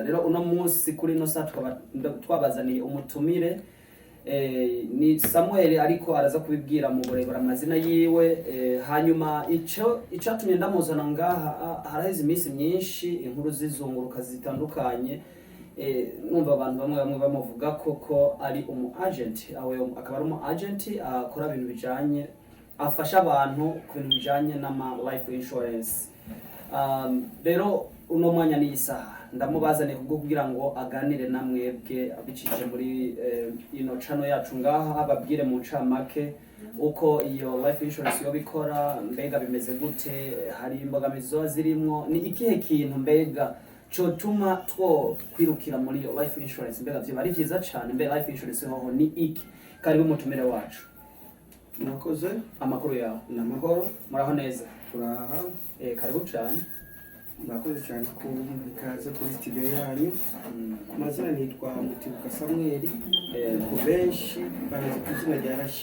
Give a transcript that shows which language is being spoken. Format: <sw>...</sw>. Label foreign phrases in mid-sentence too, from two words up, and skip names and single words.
<rn>Rero uno munsi kuri no saa twabazaniye umutumire ni Samweli ariko araza kubibwira mu burebera amazina yiwe hanyuma icatumye ndamuzana ngaha haraheze iminsi myinshi inkuru zizunguruka zitandukanye numva abantu bamwe bamuvuga ko ari umu agent akaba ari umu agent akora ibintu bijanye afasha abantu ku bintu bijanye n'ama</rn> <en>life insurance.</en> <rn>Rero uno mwanya ni isaha ndamubazane kubwo kugira ngo aganire namwebwe abicije muri ino channel yacu ngaha ababwire mu ncamake uko iyo</rn> <en>life insurance</en> <rn>yo bikora mbega bimeze gute, hari imbogamizo zirimo, ni ikihe kintu mbega cotuma two kwirukira muri iyo</rn> <en>life insurance,</en> <rn>mbega byo bari vyiza cyane mbega</rn> <en>life insurance</en> <rn>hoho ni iki. Karibu mutumire wacu. Mwakoze amakuru yawe namahoro muraho neza turaha karibu cyane. mwakoze cyane ku ikaze kuri studio yanyu. Amazina nitwa Mutibuka Samweli ku benshi barazi ku izina rya</rn>